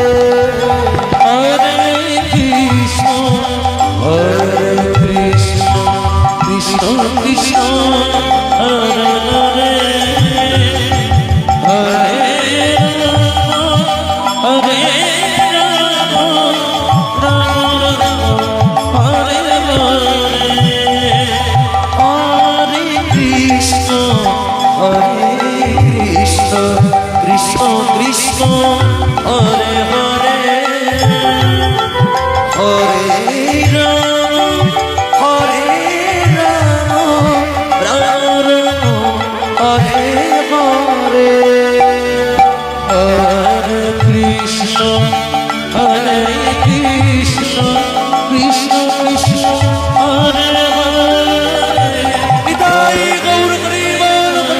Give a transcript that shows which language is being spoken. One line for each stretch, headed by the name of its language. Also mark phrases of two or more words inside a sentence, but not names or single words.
Sanskrit: কৃষ্ণ কৃষ্ণ হরে হরে হরে হরে রাম রাম হরে হরে হরে কৃষ্ণ কৃষ্ণ কৃষ্ণ হরে হরে হরে রাম হরে হরে কৃষ্ণ হরে কৃষ্ণ কৃষ্ণ কৃষ্ণ হরে হরে
Bangla: নিতাই গৌর হরি বল